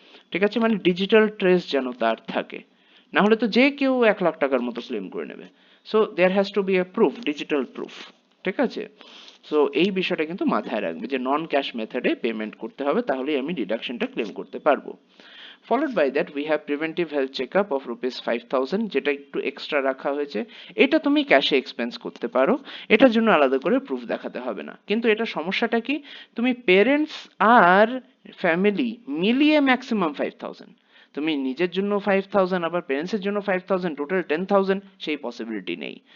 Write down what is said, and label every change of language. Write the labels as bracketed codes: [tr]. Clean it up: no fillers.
[bn] ঠিক আছে, মানে ডিজিটাল ট্রেস যেন তার থাকে, না হলে তো যে কেউ 1 লাখ টাকার মতো ক্লেম করে নেবে। [en] so there has to be a proof, [bn] digital proof. ঠিক আছে, সো এই বিষয়টা কিন্তু মাথায় রাখবে যে নন ক্যাশ মেথডে পেমেন্ট করতে হবে, তাহলেই আমি ডিডাকশনটা ক্লেম করতে পারবো। [en] Followed by that we have preventive health checkup of rupees 5,000, [bn] যেটা একটু এক্সট্রা রাখা হয়েছে। এটা তুমি ক্যাশে এক্সপেন্স করতে পারো, এটার জন্য আলাদা করে প্রুফ দেখাতে হবে না। কিন্তু এটা সমস্যাটা কি, তুমি পেরেন্টস আর ফ্যামিলি মিলিয়ে ম্যাক্সিমাম 5,000, তুমি নিজের জন্য 5,000 আবার প্যারেন্টসের জন্য 5,000, টোটাল 10,000, সেই পসিবিলিটি নেই।